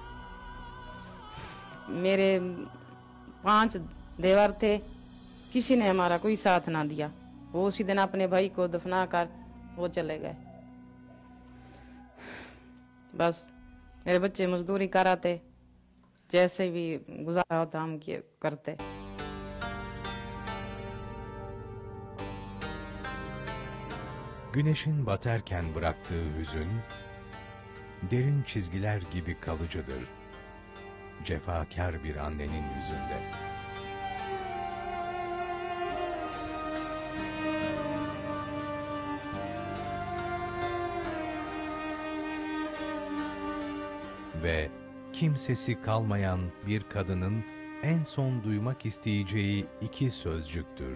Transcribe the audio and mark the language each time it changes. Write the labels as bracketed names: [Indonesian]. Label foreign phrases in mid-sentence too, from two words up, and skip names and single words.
[Urdu] میرے 5 دیور تھے، کسی نے ہمارا کوئی ساتھ نہ دیا. وہ اسی دن اپنے بھائی کو دفنا کر وہ چلے گئے. بس میرے بچے مزدوری کراتے، جیسے بھی گزارا ہوتا ہم کرتے. [Turkish] Güneşin batarken bıraktığı hüzün, derin çizgiler gibi kalıcıdır. Cefakar bir annenin yüzünde. Ve kimsesi kalmayan bir kadının en son duymak isteyeceği 2 sözcüktür.